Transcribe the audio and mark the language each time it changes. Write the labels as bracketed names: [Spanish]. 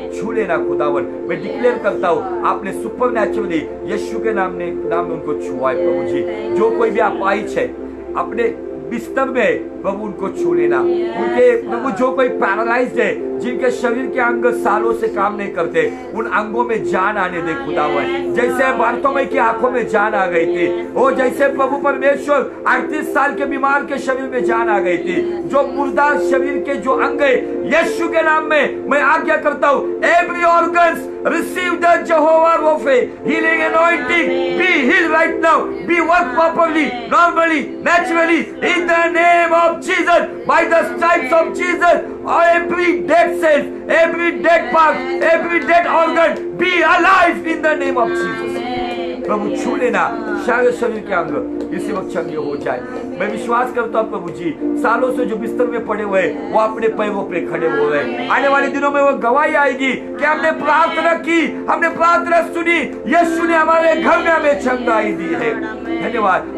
[Hindi] छू लेना खुदावन, मैं डिक्लेयर करता हूँ आपने सुपर नेचुरली यीशु के नाम में उनको छुआ है प्रभु जी। जो कोई भी अपाहिज है, अपने बिस्तर में प्रभु उनको छू लेना। उनके प्रभु जो कोई पैरालाइज्ड है, जिनके शरीर के अंग सालों से काम नहीं करते, उन अंगों में जान आने दे खुदावन। जैसे बारतोमई की आंखों में जान आ गई थी, वो जैसे प्रभु परमेश्वर 38 साल के बीमार के शरीर में जान आ गई थी, जो मुर्दा शरीर के जो अंग है, यीशु के नाम में मैं आज्ञा करता हूँ, [English] Every organs receive the Jehovah Rapha healing anointing, be healed right now, be work properly, normally, naturally, in the name of Jesus, by the stripes of Jesus, every dead cell, every dead part, every dead organ, be alive in the name of Jesus। [Hindi] प्रभु छू लेना सारे शरीर के अंग इसी वक्त चंगे हो जाए। मैं विश्वास करता हूँ प्रभु जी, सालों से जो बिस्तर में पड़े हुए वो अपने पैरों पे खड़े हो गए। आने वाले दिनों में वो गवाही आएगी कि हमने प्रार्थना की, हमने प्रार्थना सुनी, यीशु ने हमारे घर में हमें चंगाई दी है। धन्यवाद।